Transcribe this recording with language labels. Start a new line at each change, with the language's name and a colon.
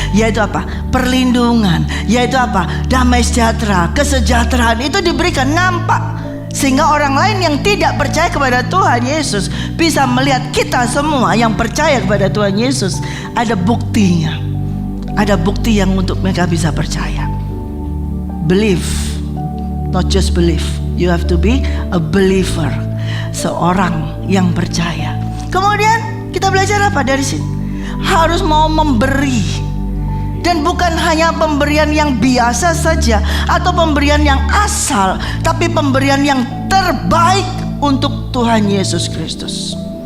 Indonesian: Yaitu apa? Perlindungan. Yaitu apa? Damai sejahtera, kesejahteraan itu diberikan, nampak. Sehingga orang lain yang tidak percaya kepada Tuhan Yesus bisa melihat kita semua yang percaya kepada Tuhan Yesus. Ada buktinya. Ada bukti yang untuk mereka bisa percaya.
English: Believe, not just believe. You have to be a believer.
Indonesian: Seorang yang percaya. Kemudian kita belajar apa dari sini? Harus mau memberi. Dan bukan hanya pemberian yang biasa saja atau pemberian yang asal, tapi pemberian yang terbaik untuk Tuhan Yesus Kristus.